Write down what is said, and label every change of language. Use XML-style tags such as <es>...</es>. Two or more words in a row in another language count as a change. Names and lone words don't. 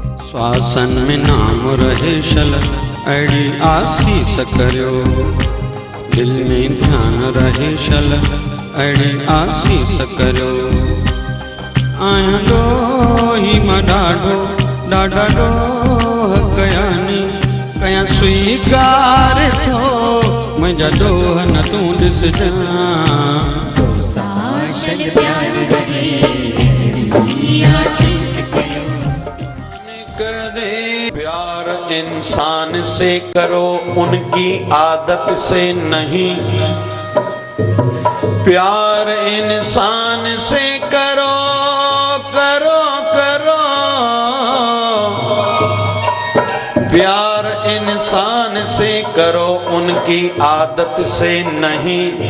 <sd>श्वासन में नाम रहे शल अड़ी आसीस करो, दिल में ध्यान रहे शल अड़ी आसीस करो। आया डो ही मां डाढो डाढा डोह कयानी कया स्वीकार थो मुझा डोह न तू ॾिसजां।</sd> <hi>प्यार इंसान से करो उनकी आदत से नहीं, प्यार इंसान से करो करो करो, प्यार इंसान से करो उनकी आदत से नहीं।</hi>